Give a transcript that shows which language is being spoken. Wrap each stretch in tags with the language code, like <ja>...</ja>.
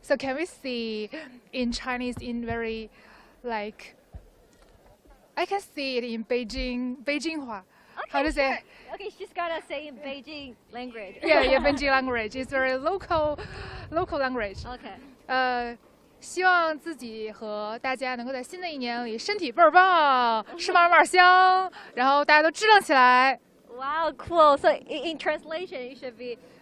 <en>So can we see in Chinese in very I can see it in Beijinghua. Okay, how to say? Sure. Okay, she's gonna say in Beijing language. Yeah, Beijing language. It's very local language. Okay.</en> <zh>希望自己和大家能够在新的一年里身体倍儿棒，吃嘛嘛香，然后大家都支棱起来。</zh> <en>Wow, cool. So in translation, it should be</en>